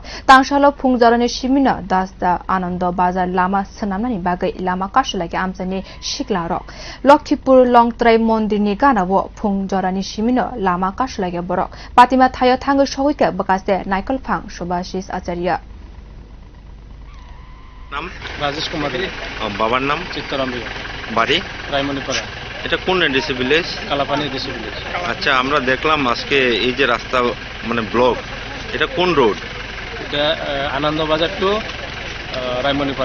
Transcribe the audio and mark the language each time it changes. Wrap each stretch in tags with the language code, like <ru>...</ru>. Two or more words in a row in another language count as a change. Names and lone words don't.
<trp>Tang salo phong jorani simi no dashda anandabazar lama swnamnani bagwi lama kasulaikha amchaini sikla rog. Lakhipur longtrai mandirni ganano phong jorani simi no lama kasulaikha borog. Patima Thaio thangi sogwi bwkhaste naikulphang subhasis acharya.</trp> <bn>নাম রাজেশ কুমার বাবার নাম চিত্তরাম বাড়ি রায়মণিপাড়া। এটা কোন</bn> <en>ADC village?</en> <bn>কালাপানি দেশি ভিলেজ। আচ্ছা, আমরা দেখলাম আজকে এই যে রাস্তা মানে ব্লক, এটা কোন রোড? এটা আনন্দবাজার টু রায়মণিপাড়া।</bn>